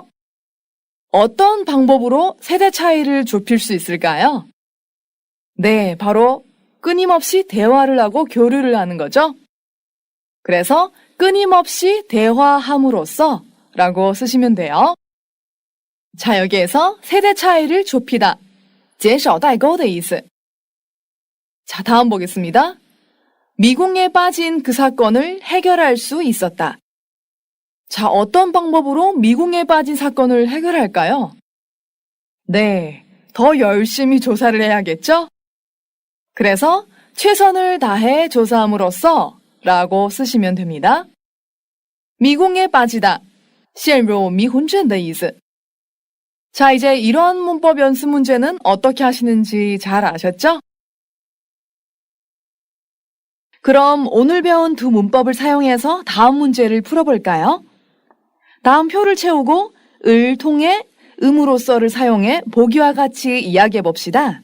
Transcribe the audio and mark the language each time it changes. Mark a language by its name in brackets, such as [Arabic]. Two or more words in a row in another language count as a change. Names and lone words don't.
[Korean] 어떤 방법으로 세대 차이를 좁힐 수 있을까요? 네, 바로 끊임없이 대화를 하고 교류를 하는 거죠. 그래서 끊임없이 대화함으로써 라고 쓰시면 돼요. 자, 여기에서 세대 차이를 좁히다. [Chinese] 减少代沟的意思. [Korean] 자, 다음 보겠습니다. 미궁에 빠진 그 사건을 해결할 수 있었다. 자, 어떤 방법으로 미궁에 빠진 사건을 해결할까요? 네, 더 열심히 조사를 해야겠죠? 그래서 최선을 다해 조사함으로써 라고 쓰시면 됩니다. 미궁에 빠지다. [Chinese] 陷入迷魂阵的意思. [Korean] 자, 이제 이런 문법 연습 문제는 어떻게 하시는지 잘 아셨죠? 그럼 오늘 배운 두 문법을 사용해서 다음 문제를 풀어볼까요? 다음 표를 채우고 을 통해 음으로써를 사용해 보기와 같이 이야기해 봅시다.